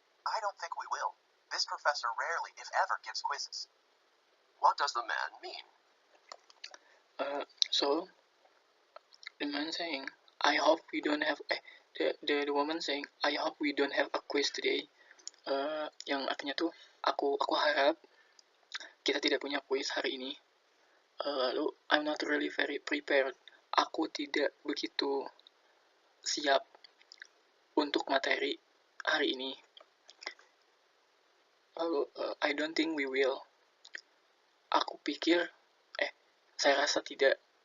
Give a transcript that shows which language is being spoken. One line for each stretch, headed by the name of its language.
English: I don't think we will. This professor rarely, if ever, gives quizzes. What does the man mean? So the man saying, I hope we don't have the woman saying, I hope we don't have a quiz today.
Indonesian: Yang artinya tuh aku harap kita tidak punya quiz hari ini. Lalu
English: I'm not really very prepared.
Indonesian: Aku tidak begitu siap untuk materi hari ini. Lalu
English: I don't think we will.
Indonesian: Aku pikir saya rasa tidak.